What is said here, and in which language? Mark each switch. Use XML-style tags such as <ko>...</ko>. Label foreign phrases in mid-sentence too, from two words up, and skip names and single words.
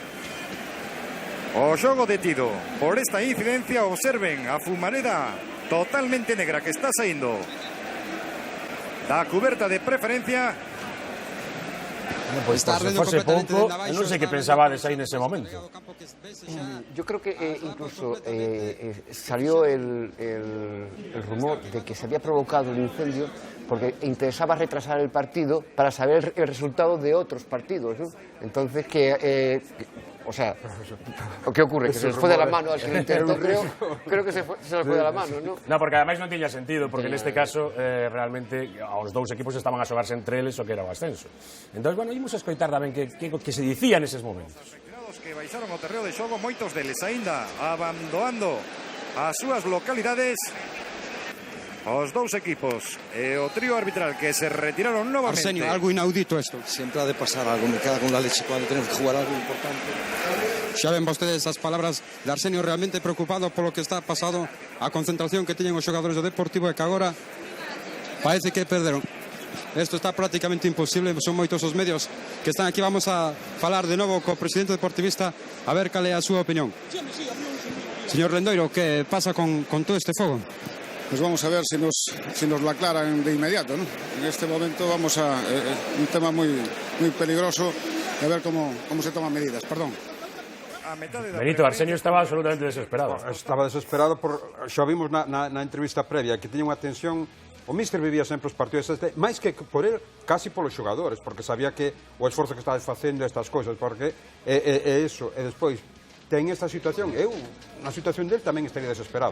<gl>O xogo detido por esta incidencia. Observen a fumareda totalmente negra que está saindo da cuberta de preferencia. Pois se fose pouco, non sei que pensabades aí nese momento.</gl> <es>Yo creo que incluso salió el rumor de que se había provocado el incendio porque interesaba retrasar el partido para saber el resultado de otros partidos, ¿no? Entonces o sea, ¿qué ocurre? Que se les fue de la mano al que lo intentó, creo que se les fue de la mano, ¿no? No,</es> <gl>porque ademais non tiña sentido, porque neste caso realmente os dous equipos estaban a xogarse entre eles o que era o ascenso. Entón, bueno, imos a escoitar tamén que se dicía neses momentos. Que baixaron o terreo de xogo, moitos deles aínda abandonando as súas localidades. Os dous equipos e o trío arbitral que se retiraron novamente. Arsenio,</gl> <es>algo inaudito esto. Siempre ha de pasar algo, me cago con la leche cuando tenemos que jugar algo importante.</es> <gl>Xa ven vostedes as palabras de Arsenio realmente preocupado polo que está pasado, a concentración que teñen os xogadores do Deportivo e que agora parece que perderon.</gl> <es>Esto está prácticamente imposible,</es> <gl>son moitos os medios que están aquí. Vamos a falar de novo co presidente deportivista a ver cal é a súa opinión. Señor Lendoiro, que pasa con todo este fogo?</gl> <es>Pues vamos a ver si nos lo aclaran de inmediato, ¿no? En este momento vamos a un tema muy peligroso, a ver cómo se toman medidas. Perdón. Benito, Arsenio estaba absolutamente desesperado.</es> <gl>Estaba desesperado xa vimos na entrevista previa que tiña unha tensión. O míster vivía sempre os partidos máis que por el, casi polos xogadores, porque sabía que o esforzo que estabas facendo estas cousas, porque é eso, e despois ten esta situación, eu, na situación del tamén estaría desesperado,</gl>